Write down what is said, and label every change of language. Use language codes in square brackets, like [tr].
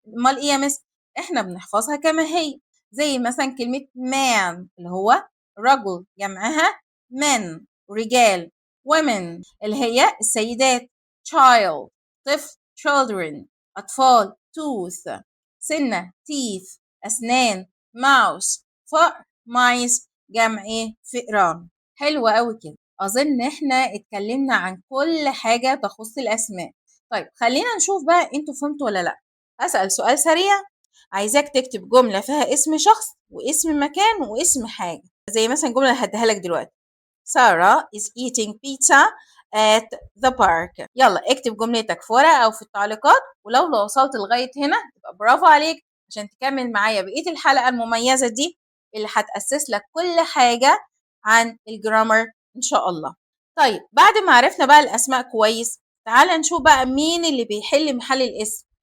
[ar] امال ايه يا مس؟ احنا بنحفظها كما هي، زي مثلا كلمه man اللي هو رجل، جمعها men رجال، women اللي هي السيدات، child طفل children أطفال، tooth سنة teeth أسنان، mouse فأر mice جمع إيه؟ فئران. حلوة أوي كده. أظن إحنا اتكلمنا عن كل حاجة تخص الأسماء. طيب خلينا نشوف بقى أنتوا فهمتوا ولا لأ. هسأل سؤال سريع، عايزاك تكتب جملة فيها اسم شخص واسم مكان واسم حاجة. زي مثلا جملة هديها لك دلوقتي: [en] Sarah is eating pizza at the park. [ar] يلا اكتب جملتك في ورقة أو في التعليقات، ولو وصلت لغاية هنا يبقى برافو عليك عشان تكمل معايا بقية الحلقة المميزة دي اللي هتأسس لك كل حاجة عن الجرامر إن شاء الله. طيب بعد ما عرفنا بقى الأسماء كويس، تعالى نشوف بقى مين اللي بيحل محل الاسم.